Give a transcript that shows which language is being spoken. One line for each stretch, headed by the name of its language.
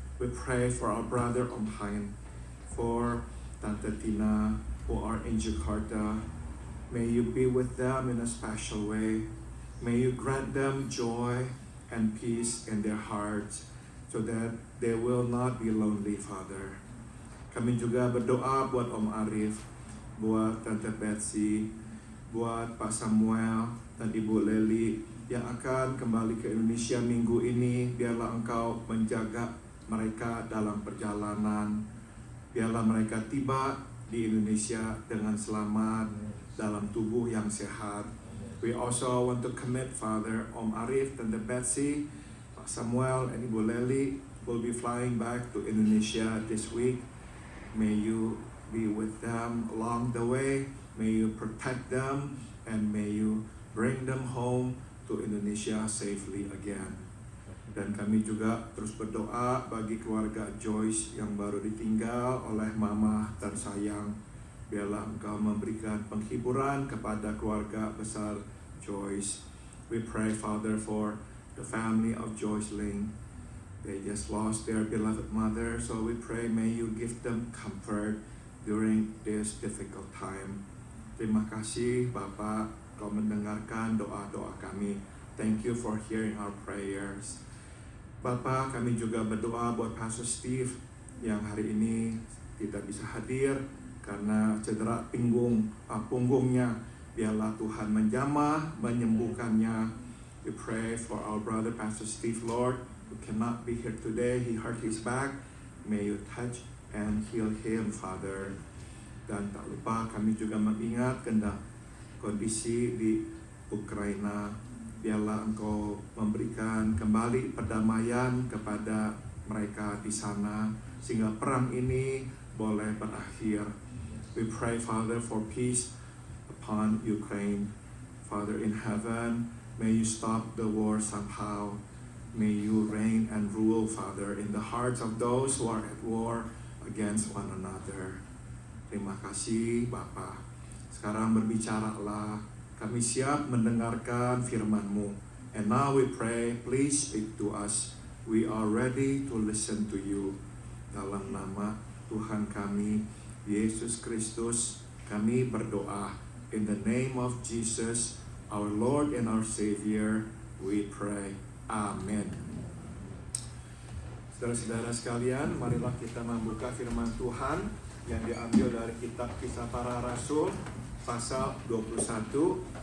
English: We pray for our brother Om Hain, for Tante Tina who are in Jakarta. May you be with them in a special way. May you grant them joy and peace in their hearts so that they will not be lonely, Father.
Indonesian: Kami juga berdoa buat Om Arif, buat Tante Betsy, buat Pak Samuel dan Ibu Leli yang akan kembali ke Indonesia minggu ini. Biarlah Engkau menjaga mereka dalam perjalanan. Biarlah mereka tiba di Indonesia dengan selamat, dalam tubuh yang sehat.
English: We also want to commit, Father, Om Arif, Tante Betsy, Pak Samuel, and Ibu Leli will be flying back to Indonesia this week. May you be with them along the way. May you protect them, and may you bring them home to Indonesia safely again.
Indonesian: Dan kami juga terus berdoa bagi keluarga Joyce yang baru ditinggal oleh mama tersayang. Biarlah Engkau memberikan penghiburan kepada keluarga besar Joyce.
English: We pray, Father, for the family of Joyce Ling. They just lost their beloved mother, so we pray may you give them comfort during this difficult time.
Indonesian: Terima kasih Bapak, Kau mendengarkan doa-doa kami.
English: Thank you for hearing our prayers.
Indonesian: Bapak, kami juga berdoa buat Pastor Steve yang hari ini tidak bisa hadir karena cedera punggungnya. Biarlah Tuhan menjamah, menyembuhkannya.
English: We pray for our brother Pastor Steve, Lord, who cannot be here today. He hurt his back. May you touch and heal him, Father.
Indonesian: Dan tak lupa kami juga mengingat kondisi di Ukraina. Biarlah Engkau memberikan kembali perdamaian kepada mereka di sana, sehingga perang ini boleh berakhir.
English: We pray, Father, for peace upon Ukraine. Father in heaven, May you stop the war somehow. May you reign and rule, Father, in the hearts of those who are at war against one another.
Indonesian: Terima kasih, Bapa. Sekarang berbicaralah. Kami siap mendengarkan firman-Mu.
English: And now we pray, please speak to us. We are ready to listen to you.
Indonesian: Dalam nama Tuhan kami, Yesus Kristus, kami berdoa.
English: In the name of Jesus, our Lord and our Savior, we pray. Amen.
Indonesian: Saudara-saudara sekalian, marilah kita membuka firman Tuhan yang diambil dari kitab Kisah Para Rasul, pasal 21.